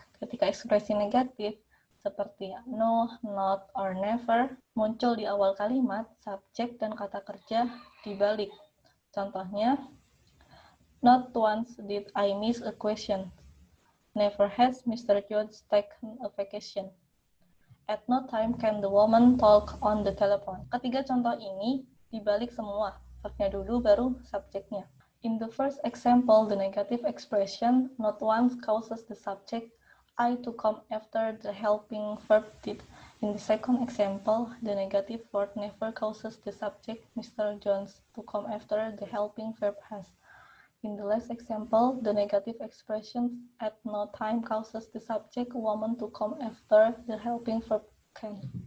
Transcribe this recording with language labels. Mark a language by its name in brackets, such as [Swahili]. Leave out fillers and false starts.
[Indonesian] Ketika ekspresi negatif seperti no, not, or never muncul di awal kalimat, subjek dan kata kerja dibalik. Contohnya, [English] not once did I miss a question. Never has Mr. Jones taken a vacation. At no time can the woman talk on the telephone. [Indonesian] Ketiga contoh ini dibalik semua. Verbnya dulu baru subjeknya. [English] In the first example, the negative expression not once causes the subject I to come after the helping verb did. In the second example, the negative word never causes the subject Mr. Jones to come after the helping verb has. In the last example, the negative expression at no time causes the subject woman to come after the helping verb can.